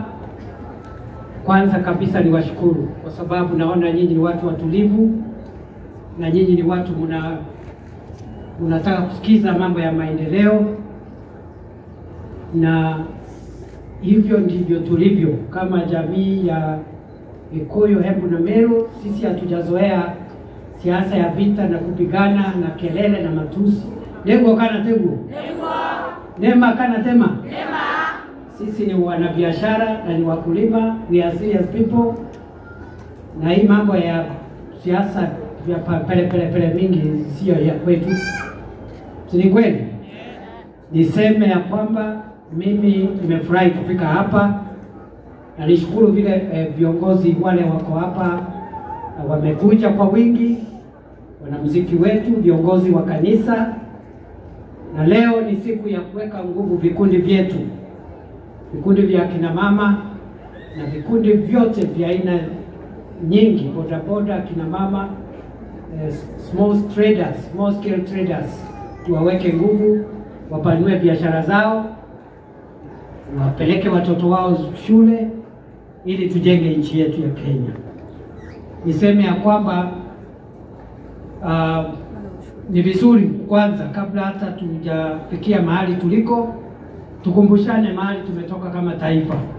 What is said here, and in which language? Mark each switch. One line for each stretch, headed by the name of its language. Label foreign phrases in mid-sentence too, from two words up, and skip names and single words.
Swahili: Kwanza kabisa niwashukuru kwa sababu naona nyinyi ni watu watulivu na nyinyi ni watu mnataka kusikiza mambo ya maendeleo, na hivyo ndivyo tulivyo kama jamii ya Gikuyu, Embu na Meru. Sisi hatujazoea siasa ya vita na kupigana na kelele na matusi. Lengo kana tegu. Nema kana tema. Nema. Sisi ni wanabiashara na ni wakulima,
English: we are serious people.
Swahili: Na hii mambo ya siasa ya pele mingi sio ya kwetu. Si kweli? Niseme ya kwamba mimi nimefurahi kufika hapa. Na nishukuru vile viongozi wale wako hapa wamekuja kwa wingi, wanamuziki wetu, viongozi wa kanisa. Na leo ni siku ya kuweka nguvu vikundi vyetu. Vikundi vya kina mama na vikundi vyote vya aina nyingi, bodaboda, kina mama,
English: small scale traders,
Swahili: tuwaweke nguvu, wapanue biashara zao, wapeleke watoto wao shule ili tujenge nchi yetu ya Kenya. Niseme ya kwamba ni vizuri kwanza kabla hata tujafikia mahali tuliko, tukumbushane mahali tumetoka kama taifa.